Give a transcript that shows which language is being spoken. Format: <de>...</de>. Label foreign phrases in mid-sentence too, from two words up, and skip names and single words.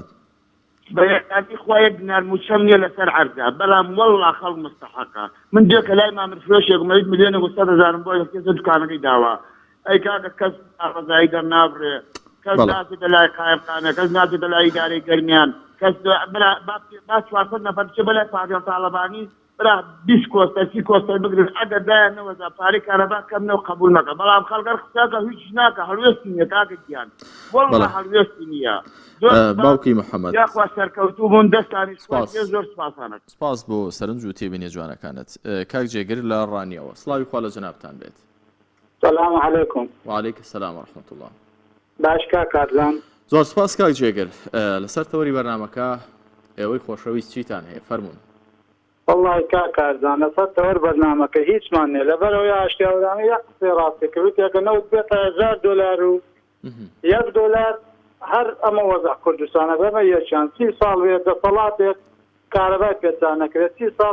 <ckb>بەیەکاتی خۆیە بنارموچەم نیە لەسەر عەرزە بەڵام وەڵڵا خەڵک مستەحەقە من دێکە لای مامر فرۆشێک مەوید ملیۆنێک و 100,000 بۆ کێسە دوکانەکەی داوا ئەی کاکە کەس ڕزایی دەرنابڕێ کەس ناچێتە لای قایمخانە کەس ناچێتە لای ئیدارەی گەرمیان کەس با 400 نەفەر بچێ بەلای پاگەڵ تاڵەبانی برا 20 کۆستە 30 کۆستە بگرن ئەگەر دایانەوەدا پارەی کارەبا کەمنەوە قبول مەکە بەڵام خەڵگەر قسەکە هیچ ناکە هەڵوێستی نییە کاکە گیان وەڵڵا هەڵوێستی نییە باوکی محەممەد یاخوا سەرکەوتوو بوون دەستانی زۆر سپاسانە سپاس بۆ سەرنج و تێبینێ جوانەکانت کاک جێگر لە ڕانیەوە سڵاوی خوا لە جەنابتان بێت</ckb> <ar>سلام علیکم وعلیکم السلام ورحمة الله</ar> <ckb>باشکا کارزان زۆر سپاس کاک جێگر لەسەر تەوەری بەرنامەکە ئێوەی خۆشەویست چیتان هەیە فەرموون والله کارزان لەسەر تەوەر بەرنامەکە هیچمان نیە لەبەرەوەی ئاشتیاوەدانی یەک قسەی ڕاستیکەوت یەکە نەوت بێتە $1000 و $1 هەر ئەمە وەزع کوردستانە بەمە یەکیان 30 ساڵ بێت دەسەڵاتێک کارەبای پێچان نەکرێت 30 ساڵ</ckb>